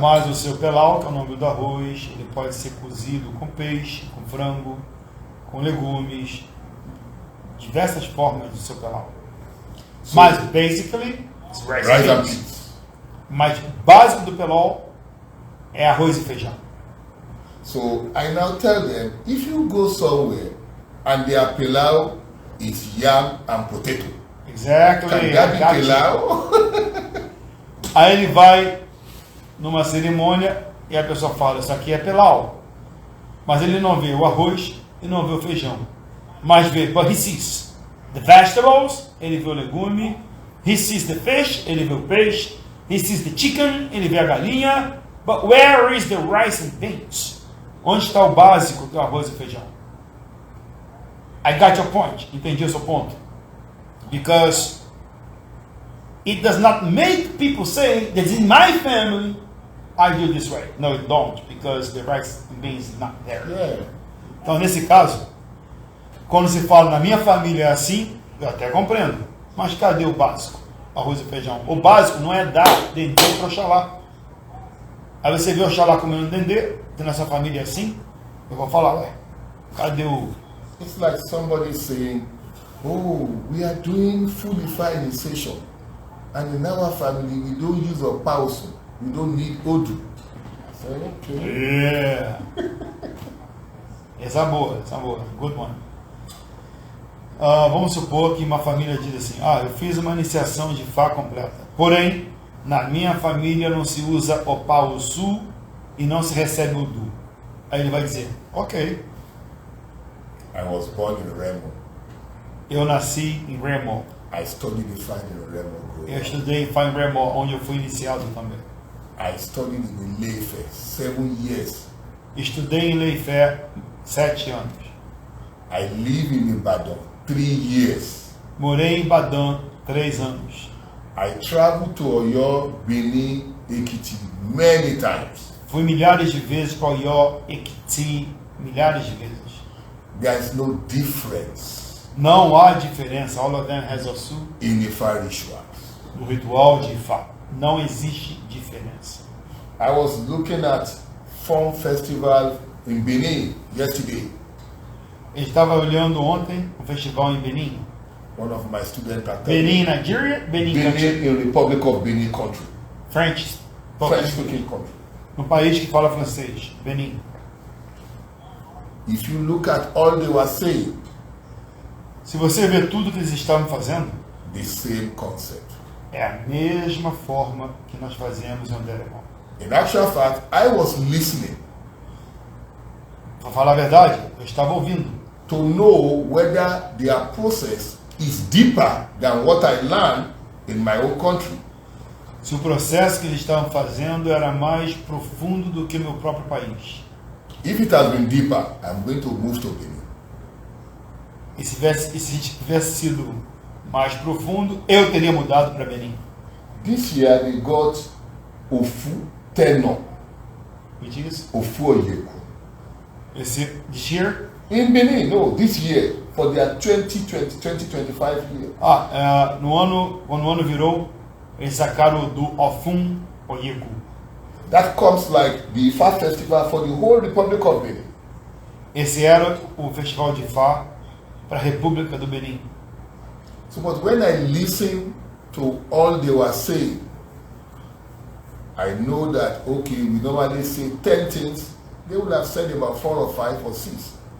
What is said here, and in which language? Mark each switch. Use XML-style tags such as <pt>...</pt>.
<pt>Mas o seu pelau, que é o nome do arroz, ele pode ser cozido com peixe, com frango, com legumes, diversas formas do seu pelau.</pt> <en>So,</en> <pt>Mas,</pt> <en>basically, it's rice rice and and beans. peas.</en> <pt>Mas, básico do pelau é arroz e feijão.</pt> <en>So I now tell them, if you go somewhere and their pilau is yam and potato, Exactly. can that be Gotcha. pilau?</en> <pt>Aí ele vai numa cerimônia e a pessoa fala, isso aqui é pelau. Mas ele não vê o arroz e não vê o feijão. Mas vê,</pt> <en>but he sees the vegetables,</en> <pt>ele vê o legume.</pt> <en>He sees the fish,</en> <pt>ele vê o peixe.</pt> <en>He sees the chicken,</en> <pt>ele vê a galinha.</pt> <en>But where is the rice and beans?</en> <pt>Onde está o básico do arroz e feijão?</pt> <en>I got your point.</en> <pt>Entendi o seu ponto.</pt> <en>Because it does not make people say that in my family I do this way. No, it don't, because the rice and beans is not there. Yeah.</en> <pt>Então, nesse caso, quando se fala na minha família é assim, eu até compreendo. Mas cadê o básico? Arroz e feijão. O básico não é dar dendê para Oxalá. Aí você vê Oxalá comendo dendê, que na sua família é assim, eu vou falar, ué, cadê o...</pt> <en>It's like somebody saying, oh, we are doing full initiation. And in our family, we don't use a pauso. We don't need odu. I said, okay.</en> <pt>Yeah. Essa é boa.</pt> <en>Good one.</en> <pt>Vamos supor que uma família diz assim, eu fiz uma iniciação de Fá completa. Porém, na minha família não se usa o pau sul e não se recebe o du. Aí ele vai dizer, ok,</pt> <en>I was born in Remo.</en> <pt>eu nasci em Remo.</pt> <en>I studied the fine in Remo. growing</en> <pt>Eu</pt> <en>up.</en> <pt>estudei em Fá em Remo, onde eu fui iniciado também.</pt> <en>I studied in Ilefe 7 years.</en> <pt>Estudei em Leifé 7 anos.</pt> <en>I live in Ibadan 3 years.</en> <pt>Morei em Badã 3 anos.</pt> <en>I traveled to Oyo, Benin, Ekiti many times.</en> <pt>Fui milhares de vezes para Oió, Ekiti, milhares de vezes.</pt> <en>There is no difference</en> <pt>Não há diferença,</pt> <en>all of them has a sul, in Ifa rituals.</en> <pt>no ritual de Ifá. Não existe diferença.</pt> <en>I was looking at Fun Festival in Benin yesterday.</en> <pt>Eu estava olhando ontem o festival em Benin.</pt> <en>One of my students attended. Benin, Nigeria, Benin, country. Benin in Republic of Benin country. French, French speaking country.</en> <pt>no país que fala francês, Benin.</pt> <en>if you look at all they were saying,</en> <pt>Se você vê tudo que eles estavam fazendo,</pt> <en>the same concept.</en> <pt>é a mesma forma que nós fazemos em Anderemon.</pt> <en>In actual fact, I was listening</en> <pt>Para falar a verdade, eu estava ouvindo</pt> <en>to know whether their process is deeper than what I learned in my own country.</en> <pt>se o processo que eles estavam fazendo era mais profundo do que meu próprio país.</pt> <en>If it has been deeper, I'm going to move to Benin.</en> <pt>E se tivesse sido mais profundo, eu teria mudado para Benin.</pt> <en>This year they got Ofu Tenor, Which is, Ofu Oyeku. this year, In Benin, no, this year, for their 2025 year.</en> <pt>quando o ano virou, eles sacaram do Ofun Oyeku.</pt> <en>That comes like the Ifa festival for the whole Republic of Benin.</en> <pt>Esse era o festival de Ifá para a República do Benin.</pt> <en>So, but when I listen to all they were saying, I know that, okay, we normally say 10 things, they would have said about 4 or 5 or 6.</en>